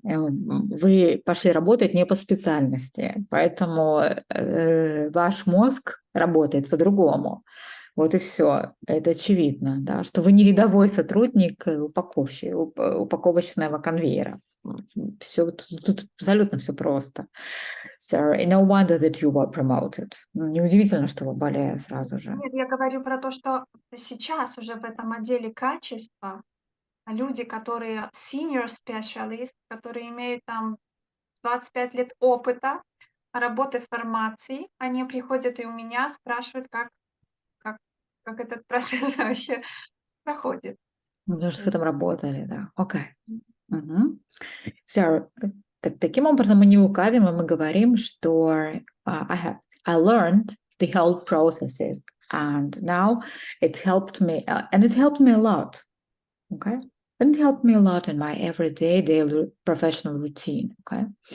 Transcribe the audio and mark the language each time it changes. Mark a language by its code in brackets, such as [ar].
[ru] Вы пошли работать не по специальности, поэтому ваш мозг работает по-другому. Вот и все. Это очевидно, да, что вы не рядовой сотрудник упаковочного конвейера. Все, тут абсолютно все просто. [en] So, no wonder that you were promoted. [ru] Неудивительно, что вы болели сразу же. Нет, я говорю про то, что сейчас уже в этом отделе качества люди, которые senior specialist, которые имеют там 25 лет опыта работы в фармации, они приходят и у меня спрашивают, как этот процесс вообще проходит. Потому что вы там работали, да. Окей. [en] So, [ru] таким образом мы не лукавим, и мы говорим, что [en] I learned the whole processes, and now it helped me, and it helped me a lot. Okay. And it helped me a lot in my everyday daily professional routine. Okay.